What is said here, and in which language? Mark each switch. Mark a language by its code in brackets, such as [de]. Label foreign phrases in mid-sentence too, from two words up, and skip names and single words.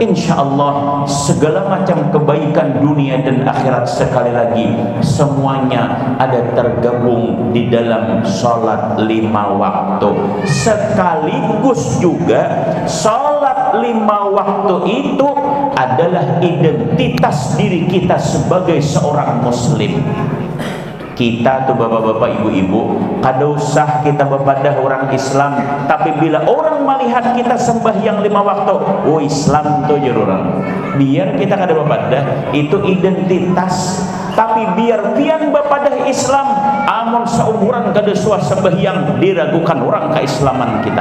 [ar] Insya Allah [id] segala macam kebaikan dunia dan akhirat sekali lagi semuanya ada tergabung di dalam salat 5 waktu. Sekaligus juga salat 5 waktu itu adalah identitas diri kita sebagai seorang muslim. Kita tuh bapak-bapak ibu-ibu, [bjn] kada usah kita bepadah orang Islam, tapi bila orang melihat kita sembahyang 5 waktu, oh Islam tuh orang. Biar kita kada bepadah, itu identitas. Tapi biar pian bepadah Islam, amun seumuran kada suah sembahyang, diragukan orang keislaman kita.